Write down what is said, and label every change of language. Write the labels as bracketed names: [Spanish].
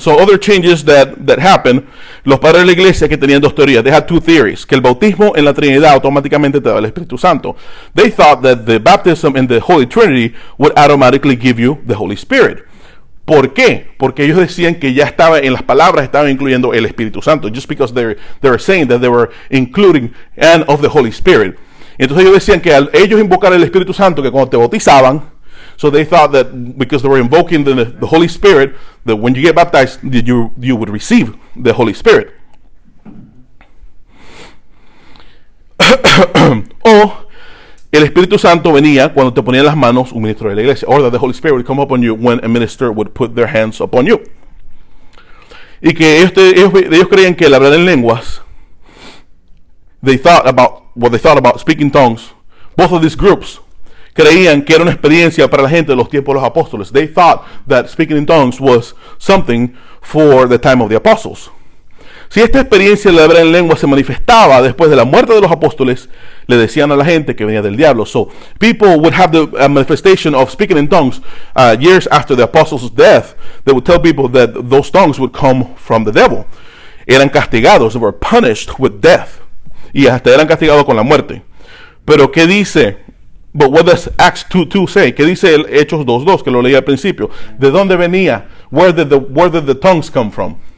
[English] So other changes that happened. [Spanish] Los padres de la iglesia que tenían dos teorías. [English] They had two theories. [Spanish] Que el bautismo en la Trinidad automáticamente te da el Espíritu Santo. [English] They thought that the baptism in the Holy Trinity would automatically give you the Holy Spirit. [Spanish] ¿Por qué? Porque ellos decían que ya estaba en las palabras, estaba incluyendo el Espíritu Santo. [English] Just because they were saying that they were including and of the Holy Spirit. [Spanish] Entonces ellos decían que al ellos invocar el Espíritu Santo, que cuando te bautizaban, [English] so they thought that because they were invoking the Holy Spirit, that when you get baptized, that you would receive the Holy Spirit. [Spanish] O el Espíritu Santo venía cuando te ponían las manos un ministro de la iglesia. [English] Or that the Holy Spirit would come upon you when a minister would put their hands upon you. [Spanish] Y que ellos creían que el hablar en lenguas, [English] they thought about speaking tongues. Both of these groups [Spanish] creían que era una experiencia para la gente de los tiempos de los apóstoles. [English] They thought that speaking in tongues was something for the time of the apostles. [Spanish] Si esta experiencia de hablar en lengua se manifestaba después de la muerte de los apóstoles, le decían a la gente que venía del diablo. [English] So people would have the manifestation of speaking in tongues years after the apostles' death. They would tell people that those tongues would come from the devil. [Spanish] Eran castigados, [English] they were punished with death. [Spanish] Y hasta eran castigados con la muerte. Pero ¿qué dice? [English] But what does Acts 2:2 say? [Spanish] ¿Qué dice el Hechos 2:2 que lo leí al principio? ¿De dónde venía? [English] Where did the tongues come from?